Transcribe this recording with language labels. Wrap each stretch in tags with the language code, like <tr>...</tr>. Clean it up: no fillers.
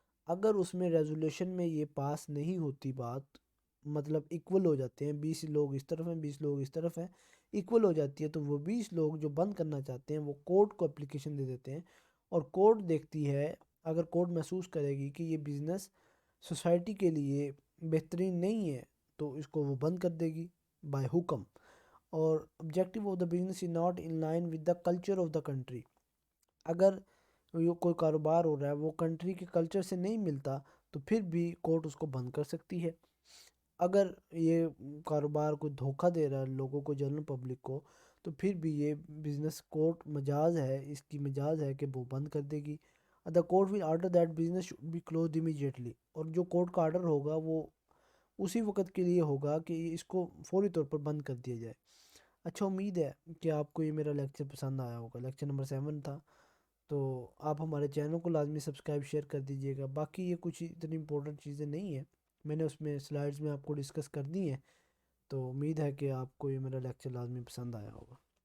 <ur>اگر اس میں ریزولیشن میں یہ پاس نہیں ہوتی بات، مطلب ایکول ہو جاتے ہیں، 20 لوگ اس طرف ہیں 20 لوگ اس طرف ہیں، ایکول ہو جاتی ہے، تو وہ 20 لوگ جو بند کرنا چاہتے ہیں وہ کورٹ کو اپلیکیشن دے دیتے ہیں، اور کورٹ دیکھتی ہے، اگر کورٹ محسوس کرے گی کہ یہ بزنس سوسائٹی کے لیے بہترین نہیں ہے تو اس کو وہ بند کر دے گی بائی حکم.</ur> <en>اور objective of the business is not in line with the culture of the country.</en> <ur>اگر یہ کوئی کاروبار ہو رہا ہے وہ کنٹری کے کلچر سے نہیں ملتا تو پھر بھی کورٹ اس کو بند کر سکتی ہے. اگر یہ کاروبار کو دھوکہ دے رہا ہے لوگوں کو، جنرل پبلک کو، تو پھر بھی یہ بزنس کورٹ مجاز ہے، اس کی مجاز ہے کہ وہ بند کر دے گی.</ur> <en>The court will order that business should be closed immediately.</en> <ur>اور جو کورٹ کا آرڈر ہوگا وہ اسی وقت کے لیے ہوگا کہ اس کو فوری طور پر بند کر دیا جائے. اچھا، امید ہے کہ آپ کو یہ میرا لیکچر پسند آیا ہوگا. لیکچر نمبر 7 تھا. تو آپ ہمارے چینل کو لازمی سبسکرائب شیئر کر دیجیے گا. باقی یہ کچھ اتنی امپورٹنٹ چیزیں نہیں ہیں، میں نے اس میں سلائڈز میں آپ کو ڈسکس کر دی ہیں. تو امید ہے کہ آپ کو یہ میرا لیکچر لازمی پسند آیا ہوگا.</ur>